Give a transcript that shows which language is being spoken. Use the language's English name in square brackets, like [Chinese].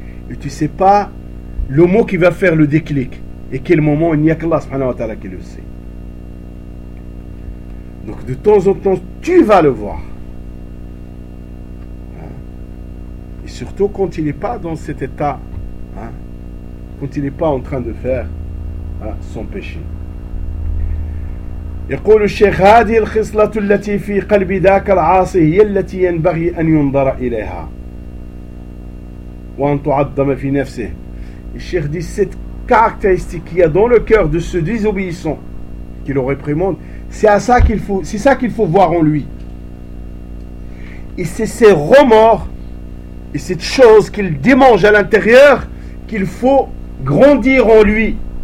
[French] Et tu ne sais pas le mot qui va faire le déclic. Et quel moment, il n'y a qu'Allah subhanahu wa ta'ala qui le sait. Donc de temps en temps, tu vas le voir. Et surtout quand il n'est pas dans cet état, quand il n'est pas en train de faire son péché. [Arabic] يقول الشيخ هذه الخصلة التي في قلب ذاك العاصي هي التي ينبغي أن ينظر إليها وأن تعظم في نفسه. [French] الشيخ dit cette caractéristique qu'il y a dans le cœur de ce désobéissant qui le réprimande, c'est ça qu'il faut voir en lui. Et c'est ces remords et cette chose qu'il démange à l'intérieur qu'il faut grandir en lui.